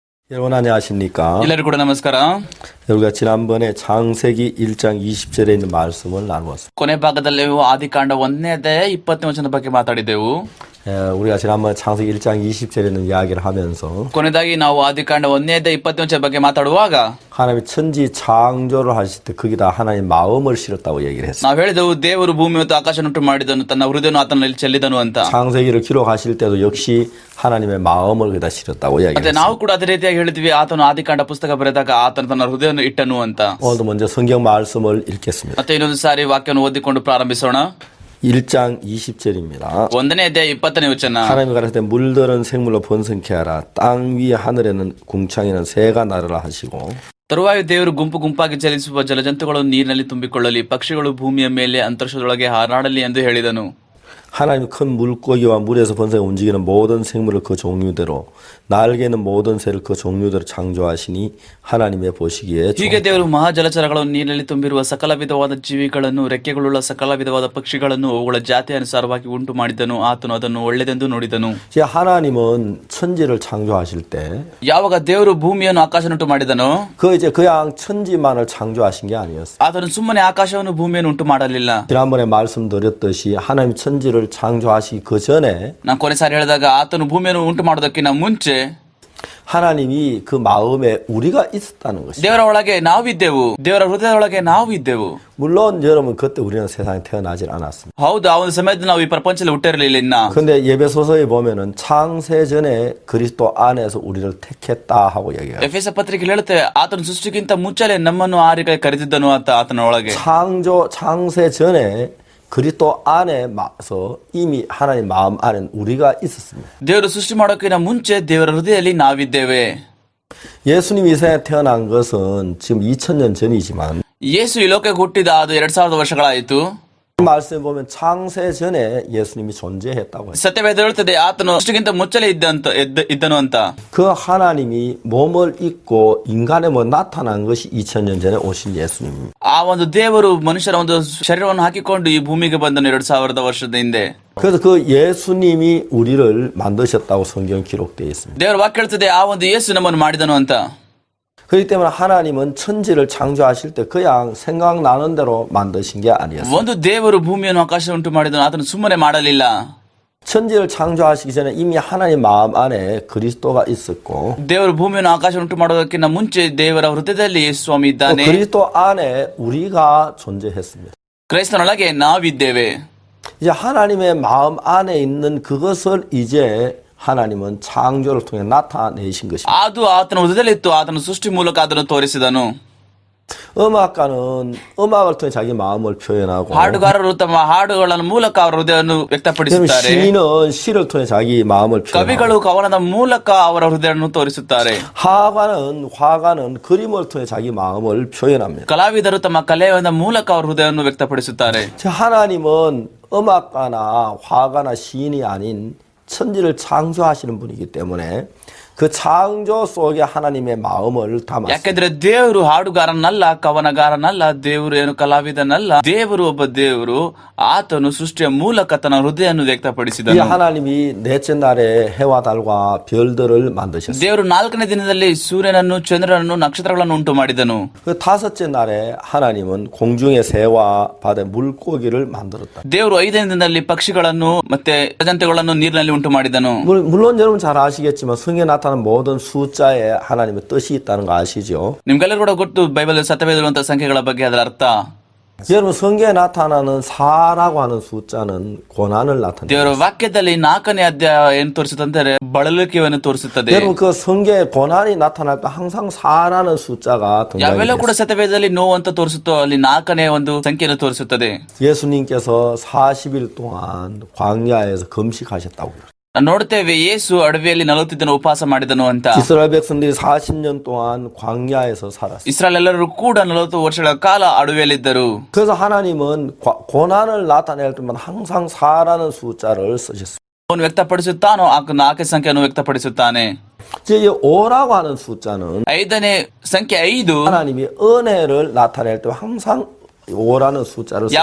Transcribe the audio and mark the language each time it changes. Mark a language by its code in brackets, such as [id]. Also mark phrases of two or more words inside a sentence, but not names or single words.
[ko] 여러분 안녕하십니까? [kn] ಎಲ್ಲರಿಗೂ ಕೂಡ ನಮಸ್ಕಾರ. [ko] 우리가 지난번에 창세기 1장 20절에 있는 말씀을 나누었습니다. [kn] ಕೊನೆ ಭಾಗದಲ್ಲಿ ಆದಿಕಾಂಡ 1ನೇ ಅಧ್ಯಾಯ 20ನೇ ವಚನದ ಬಗ್ಗೆ ಮಾತಾಡಿದೆವು. [ko] 우리가 지난번에 창세기 1장 20절에 있는 이야기를 하면서 [kn] ಕೊನೆದಾಗಿ ನಾವು ಆದಿಕಾಂಡ 1ನೇ ಅಧ್ಯಾಯ 20ನೇ ವಚನದ ಬಗ್ಗೆ ಮಾತಾಡುವಾಗ [ko] 하나님이 천지 창조를 하실 때 거기다 하나님 마음을 실었다고 얘기를 했어요. [kn] ನಾವು ಹೇಳಿದೆವು ದೇವರು ಭೂಮಿ ಮತ್ತು ಆಕಾಶವನ್ನುಂಟು ಮಾಡಿದನು, ತನ್ನ ಹೃದಯವನ್ನು ಆತನಲ್ಲಿ ಚೆಲ್ಲಿದನು ಅಂತ. [ko] 창세기를 기록하실 때도 역시 하나님의 마음을 거기다 실었다고 [kn] ಮತ್ತೆ [ko] 얘기했어요. [kn] ನಾವು ಕೂಡ ಅದೇ ರೀತಿಯಾಗಿ ಹೇಳಿದ್ವಿ, ಆತನು ಆದಿಕಾಂಡ ಪುಸ್ತಕ ಬರೆದಾಗ ಆತನು ತನ್ನ ಹೃದಯವನ್ನು ಇಟ್ಟನು ಅಂತ. [ko] 오늘도 먼저 성경 말씀을 읽겠습니다. [kn] ಮತ್ತೆ ಇನ್ನೊಂದು ಸಾರಿ ವಾಕ್ಯವನ್ನು ಓದಿಕೊಂಡು ಪ್ರಾರಂಭಿಸೋಣ. [ko] 1장 20절입니다. [kn] 1ನೇ ಅಧ್ಯಾಯ 20ನೇ ವಚನ. [ko] 하나님이 가라사대 물들은 생물로 번성케 하라. 땅 위에 하늘에는 궁창에는 새가 나르라 하시고 [kn] ತರುವಾಯ ದೇವರು ಗುಂಪು ಗುಂಪಾಗಿ ಚಲಿಸುವ ಜಲಜಂತುಗಳನ್ನು ನೀರಿನಲ್ಲಿ ತುಂಬಿಕೊಳ್ಳಲಿ, ಪಕ್ಷಿಗಳು ಭೂಮಿಯ ಮೇಲೆ ಅಂತರಿಕ್ಷದೊಳಗೆ ಹಾರಾಡಲಿ ಎಂದು ಹೇಳಿದನು. [ko] 하나님 큰 물고기와 물에서 번성해 움직이는 모든 생물을 그 종류대로 날개는 모든 새를 그 종류대로 창조하시니 하나님의 보시기에 [kn] ಹೀಗೆ ದೇವರು ಮಹಾಜಲಚರಗಳನ್ನು ನೀರಿನಲ್ಲಿ ತುಂಬಿರುವ ಸಕಲ ವಿಧವಾದ ಜೀವಿಗಳನ್ನು, ರೆಕ್ಕೆಗಳುಳ್ಳ ಸಕಲ ವಿಧವಾದ ಪಕ್ಷಿಗಳನ್ನು ಅವುಗಳ ಜಾತಿ ಅನುಸಾರವಾಗಿ ಉಂಟು ಮಾಡಿದನು. ಆತನು ಅದನ್ನು ಒಳ್ಳೆಯದೆಂದು ನೋಡಿದನು. [ko] 하나님은 천지를 창조하실 때 [kn] ಯಾವಾಗ ದೇವರು ಭೂಮಿಯನ್ನು ಆಕಾಶವನ್ನುಂಟು ಮಾಡಿದನೋ [ko] 그 이제 그냥 천지만을 창조하신 게 아니었어요. [kn] ಆತನು ಸುಮ್ಮನೆ ಆಕಾಶವನ್ನು ಭೂಮಿಯನ್ನು ಉಂಟು ಮಾಡಲಿಲ್ಲ. [ko] 지난번에 말씀드렸듯이 하나님 천지를 창조하시기 그 전에 [kn] ನಾನು ಕೊನೆ ಸಾರಿ ಹೇಳಿದಾಗ ಆತನು ಭೂಮಿಯನ್ನು ಉಂಟು ಮಾಡೋದಕ್ಕಿಂತ ಮುಂಚೆ [ko] 하나님이 그 마음에 우리가 있었다는 것이죠. [kn] ದೇವರ ಒಳಗೆ ನಾವಿದ್ದೆವು, ದೇವರ ಹೃದಯದೊಳಗೆ ನಾವು ಇದ್ದೆವು. [ko] 물론 여러분 그때 우리는 세상에 태어나질 않았습니다. [kn] ಹೌದು, ಆ ಒಂದು ಸಮಯದಲ್ಲಿ ನಾವು ಈ ಪ್ರಪಂಚದಲ್ಲಿ ಹುಟ್ಟಿರಲಿಲ್ಲ ಇನ್ನ. [ko] 근데 예배소서에 보면은 창세 전에 그리스도 안에서 우리를 택했다 하고 얘기해요. [kn] ಎಫೆಸ ಪತ್ರಿಕೆಯಲ್ಲಿ ಹೇಳುತ್ತೆ, ಆತನು ಸೃಷ್ಟಿಗಿಂತ ಮುಂಚೆಲೆ ನಮ್ಮನ್ನು ಆರಿಗಳಿಗೆ ಕರೆದಿದ್ದನು ಅಂತ. ಆತನ ಒಳಗೆ [ko] 창세 전에 그리스도 안에서 이미 하나님 마음 안에 우리가 있었습니다. [kn] ದೇವರು ಸೃಷ್ಟಿ ಮಾಡೋಕ್ಕಿಂತ ಮುಂಚೆ ದೇವರ ಹೃದಯದಲ್ಲಿ ನಾವಿದ್ದೇವೆ. [ko] 예수님이 이 세상에 태어난 것은 지금 2000년 전이지만 [kn] ಯೇಸು ಈ ಲೋಕಕ್ಕೆ ಹುಟ್ಟಿದ ಅದು 2000 ವರ್ಷಗಳಾಯಿತು. [ko] 말씀에 보면 창세 전에 예수님이 존재했다고 해요. [kn] ಸತ್ಯವೇದ ಹೇಳುತ್ತದೆ ಆತನು ಸೃಷ್ಟಿಗಿಂತ ಮುಂಚೆಲೆ ಇದ್ದನು ಅಂತ. [ko] 그 하나님이 몸을 입고 인간의 나타난 것이 2000년 전에 오신 예수님입니다. [kn] ಆ ಒಂದು ದೇವರು ಮನುಷ್ಯರ ಒಂದು ಶರೀರವನ್ನು ಹಾಕಿಕೊಂಡು ಈ ಭೂಮಿಗೆ ಬಂದನು 2000 ವರ್ಷದ ಹಿಂದೆ. [ko] 그래서 그 예수님이 우리를 만드셨다고 성경 기록되어 있습니다. [kn] ದೇವರ ವಾಕ್ಯ ಹೇಳ್ತದೆ, ಆ ಒಂದು ಯೇಸು ನಮ್ಮನ್ನು ಮಾಡಿದನು ಅಂತ. [ko] 그렇기 때문에 하나님은 천지를 창조하실 때 그냥 생각나는 대로 만드신 게 아니었어요. [kn] ಒಂದು ದೇವರು ಭೂಮಿಯನ್ನು ಆಕಾಶ ಉಂಟು ಮಾಡಿದನು, ಆತನು ಸುಮ್ಮನೆ ಮಾಡಲಿಲ್ಲ. [ko] 천지를 창조하시기 전에 이미 하나님 마음 안에 그리스도가 있었고 [kn] ದೇವರು ಭೂಮಿಯನ್ನು ಆಕಾಶ ಉಂಟು ಮಾಡೋದಕ್ಕಿಂತ ಮುಂಚೆ ದೇವರ ಹೃದಯದಲ್ಲಿ ಯೇಸು ಸ್ವಾಮಿ ಇದ್ದಾನೆ. [ko] 그리스도 안에 우리가 존재했습니다. [kn] ಕ್ರೈಸ್ತನೊಳಗೆ ನಾವಿದ್ದೇವೆ. [ko] 이제 하나님의 마음 안에 있는 그것을 이제 하나님은 창조를 통해 나타내신 것입니다. [kn] ಅದು ಆತನ ಹೃದಯದಲ್ಲಿ ಇತ್ತು, ಆತನ ಸೃಷ್ಟಿ ಮೂಲಕ ಅದನ್ನು ತೋರಿಸಿದನು. [ko] 음악가는 음악을 통해 자기 마음을 표현하고 [kn] ಹಾಡುಗಾರರು ತಮ್ಮ ಹಾಡುಗಳ ಮೂಲಕ ಅವರ ಹೃದಯವನ್ನು ವ್ಯಕ್ತಪಡಿಸುತ್ತಾರೆ. [ko] 시인은 시를 통해 자기 마음을 표현하고 [kn] ಕವಿಗಳು ಕವನದ ಮೂಲಕ ಅವರ ಹೃದಯವನ್ನು ತೋರಿಸುತ್ತಾರೆ. [ko] 화가는 그림을 통해 자기 마음을 표현합니다. [kn] ಕಲಾವಿದರು ತಮ್ಮ ಕಲೆಯ ಮೂಲಕ ಅವರ ಹೃದಯವನ್ನು ವ್ಯಕ್ತಪಡಿಸುತ್ತಾರೆ. [ko] 하나님은 음악가나 화가나 시인이 아닌 천지를 창조하시는 분이기 때문에 그 창조 속에 하나님의 마음을 담았습니다. [kn] ಯಾಕೆಂದ್ರೆ ದೇವರು ಹಾಡುಗಾರನಲ್ಲ, ಕವನಗಾರನಲ್ಲ, ದೇವರು ಏನು ಕಲಾವಿದನಲ್ಲ, ದೇವರು ಒಬ್ಬ ದೇವರು. ಆತನು ಸೃಷ್ಟಿಯ ಮೂಲಕ ತನ್ನ ಹೃದಯವನ್ನು ವ್ಯಕ್ತಪಡಿಸಿದನು. [ko] 하나님이 넷째 날에 해와 달과 별들을 만드셨습니다. [kn] ದೇವರು 4ನೇ ದಿನದಲ್ಲಿ ಸೂರ್ಯನನ್ನು, ಚಂದ್ರನನ್ನು, ನಕ್ಷತ್ರಗಳನ್ನು ಉಂಟು ಮಾಡಿದನು. [ko] 그 5째 날에 하나님은 공중의 새와 바다의 물고기를 만들었다. [kn] ದೇವರು 5ನೇ ದಿನದಲ್ಲಿ ಪಕ್ಷಿಗಳನ್ನು ಮತ್ತೆ ಜಂತುಗಳನ್ನು ನೀರಿನಲ್ಲಿ ಉಂಟು ಮಾಡಿದನು. [ko] 물론 여러분 잘 아시겠지만 성경에 나타난 모든 숫자에 하나님의 뜻이 있다는 거 아시죠? [kn] ನಿಮ್ಗೆಲ್ಲರೂ ಕೂಡ ಗೊತ್ತು ಬೈಬಲ್ ಸತ್ಯವೇದವಂತ ಸಂಖ್ಯೆಗಳ ಬಗ್ಗೆ ಅದರ ಅರ್ಥ. [ko] 여러분 성경에 나타나는 4라고 하는 숫자는 고난을 나타내요. [kn] ದೇವರ ವಾಕ್ಯದಲ್ಲಿ 4ನೇ ಅಧ್ಯಾಯ ಏನು ತೋರಿಸುತ್ತಂದರೆ ಬಳಲಿಕೆಯನ್ನು ತೋರಿಸುತ್ತದೆ. [ko] 여러분 그 성경에 고난이 나타날 때 항상 4라는 숫자가 [kn] ಯಾವೆಲ್ಲ ಕೂಡ [ko] 등장해요. [kn] ಸತ್ಯವೇದದಲ್ಲಿ ನೋವು ಅಂತ ತೋರಿಸುತ್ತೋ ಅಲ್ಲಿ 4ನೇ ಒಂದು ಸಂಖ್ಯೆಯನ್ನು ತೋರಿಸುತ್ತದೆ. [ko] 예수님께서 40일 동안 광야에서 금식하셨다고 그래요. [kn] ನೋಡ್ತೇವೆ ಯೇಸು ಅಡವಿಯಲ್ಲಿ 40 ದಿನ ಉಪವಾಸ ಮಾಡಿದನು ಅಂತ. [ko] 이스라엘 백성들이 40년 동안 광야에서 살았어요. [kn] ಇಸ್ರಾಯೇಲ್ ಎಲ್ಲರೂ ಕೂಡ 40 ವರ್ಷಗಳ ಕಾಲ ಅಡವಿಯಲ್ಲಿದ್ದರು. [ko] 그래서 하나님은 고난을 나타낼 때만 항상 4라는 숫자를 쓰셨어요. [kn] ಅವನು ವ್ಯಕ್ತಪಡಿಸುತ್ತಾನೋ ಆ 4ನೇ ಸಂಖ್ಯೆಯನ್ನು ವ್ಯಕ್ತಪಡಿಸುತ್ತಾನೆ. [ko] 이제 5라고 하는 숫자는 [kn] 5ನೇ ಸಂಖ್ಯೆ 5 [ko] 하나님이 은혜를 나타낼 때 항상 5라는 숫자를 썼습니다.